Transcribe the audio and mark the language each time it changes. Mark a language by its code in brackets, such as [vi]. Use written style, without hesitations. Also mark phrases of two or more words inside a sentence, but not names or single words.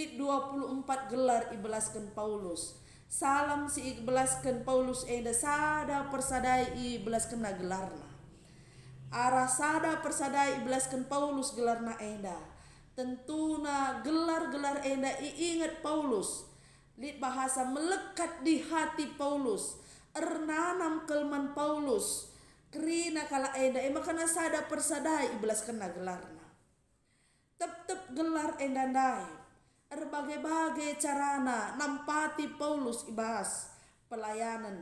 [btx] Lid 24 gelar ibelaskan Paulus. Salam si ibelaskan Paulus enda sada persadai ibelaskan na gelarna. Arah sada persadai ibelaskan Paulus gelarna enda. Tentuna gelar-gelar enda iingat Paulus. Lit bahasa melekat di hati Paulus. Ernanam kelman Paulus. Kerina kala enda makana sada persadai ibelaskan na gelarna. Tep-tep gelar enda ndai. Berbagai-bagai carana nampati Paulus ibas pelayanan.